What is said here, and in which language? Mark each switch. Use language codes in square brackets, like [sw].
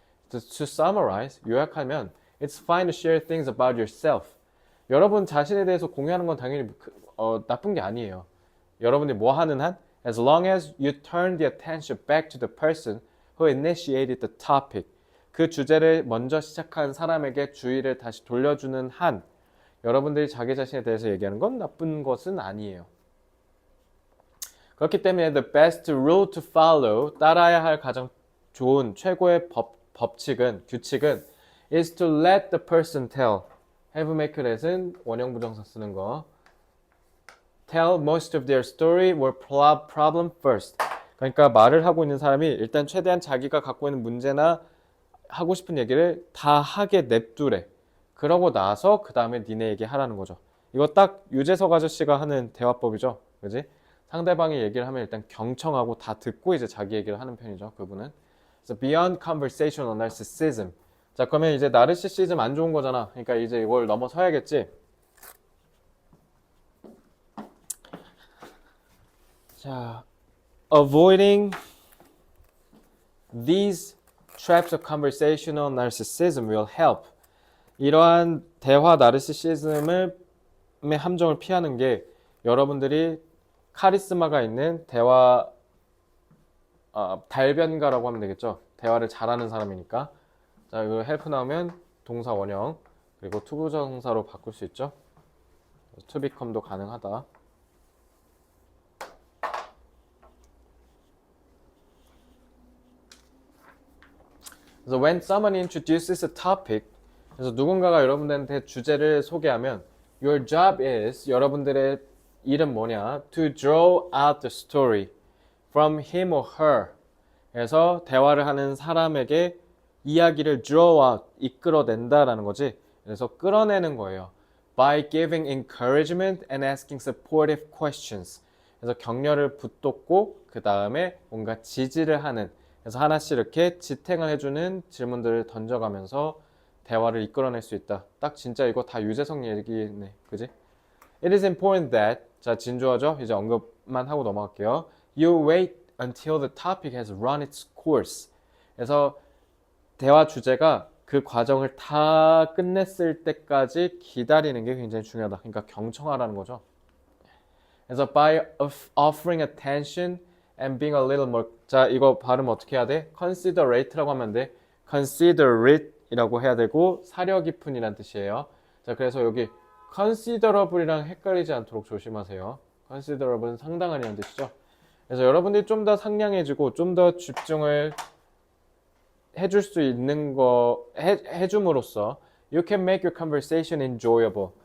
[en] To summarize, [ko] 요약하면 [en] It's fine to share things about yourself. [ko] 여러분 자신에 대해서 공유하는 건 당연히 나쁜 게 아니에요. 여러분이 뭐 하는 한 [en] As long as you turn the attention back to the person who initiated the topic. [ko] 그 주제를 먼저 시작한 사람에게 주의를 다시 돌려주는 한 여러분들이 자기 자신에 대해서 얘기하는 건 나쁜 것은 아니에요. 그렇기 때문에 [en] the best rule to follow, [ko] 따라야 할 가장 좋은 최고의 규칙은 [en] is to let the person tell. [ko] have make let은 원형 부정사 쓰는 거. [en] tell most of their story or problem first. [ko] 그러니까 말을 하고 있는 사람이 일단 최대한 자기가 갖고 있는 문제나 하고 싶은 얘기를 다 하게 냅두래. 그러고 나서 그 다음에 니네 얘기하라는 거죠. 이거 딱 유재석 아저씨가 하는 대화법이죠. 그지? 상대방이 얘기를 하면 일단 경청하고 다 듣고 이제 자기 얘기를 하는 편이죠. 그분은. 그래서 [en] beyond conversational narcissism. [ko] 자, 그러면 이제 나르시시즘 안 좋은 거잖아. 그러니까 이제 이걸 넘어서야겠지. [en] 자, avoiding these traps of conversational narcissism will help. [ko] 이러한 대화 나르시시즘의 함정을 피하는 게 여러분들이 카리스마가 있는 대화 달변가라고 하면 되겠죠. 대화를 잘하는 사람이니까. 자, 이거 help 나오면 동사 원형 그리고 투부정사로 바꿀 수 있죠. to become도 가능하다. 그래서 [en] when someone introduces a topic, [ko] 그래서 누군가가 여러분들한테 주제를 소개하면 [en] your job is, [ko] 여러분들의 일은 뭐냐? [en] to draw out the story from him or her. [ko] 그래서 대화를 하는 사람에게 이야기를 draw out, 이끌어낸다라는 거지. 그래서 끌어내는 거예요. [en] by giving encouragement and asking supportive questions. [ko] 그래서 격려를 붙돋고 그 다음에 뭔가 지지를 하는, 그래서 하나씩 이렇게 지탱을 해주는 질문들을 던져가면서 대화를 이끌어낼 수 있다. 딱 진짜 이거 다 유재석 얘기네. 그지? [en] It is important that, [ko] 자, 진주어죠? 이제 언급만 하고 넘어갈게요. [en] You wait until the topic has run its course. [ko] 그래서 대화 주제가 그 과정을 다 끝냈을 때까지 기다리는 게 굉장히 중요하다. 그러니까 경청하라는 거죠. [en] 그래서 by offering attention and being a little more, [ko] 자, 이거 발음 어떻게 해야 돼? considerate라고 하면 돼. considerate 이라고 해야 되고 사려 깊은이란 뜻이에요. 자, 그래서 여기 considerable이랑 헷갈리지 않도록 조심하세요. considerable은 상당한이라는 뜻이죠. 그래서 여러분들이 좀 더 상냥해지고 좀 더 집중을 해줄 수 있는 거 해줌으로써 [en] you can make your conversation enjoyable.